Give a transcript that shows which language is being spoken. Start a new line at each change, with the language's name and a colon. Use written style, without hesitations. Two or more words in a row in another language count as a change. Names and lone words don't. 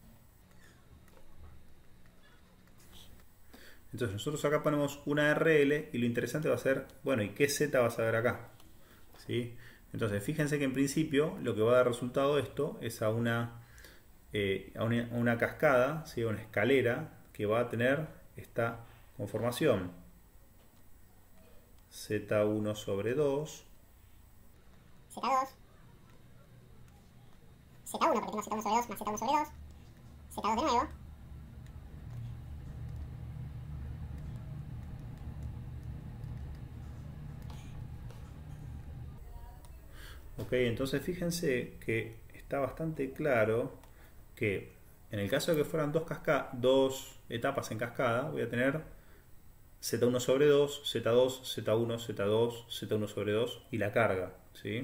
Spanish: Entonces nosotros acá ponemos una RL y lo interesante va a ser, bueno, ¿y qué Z vas a ver acá? ¿Sí? Entonces fíjense que en principio lo que va a dar resultado esto es a una cascada, ¿sí?, a una escalera que va a tener esta conformación. Z1 sobre 2. Z2. Z1, porque tenemos Z1 sobre 2 más Z1 sobre 2. Z2 de nuevo. Ok, entonces fíjense que está bastante claro que en el caso de que fueran dos etapas en cascada, voy a tener Z1 sobre 2, Z2, Z1, Z2, Z1 sobre 2 y la carga, ¿sí?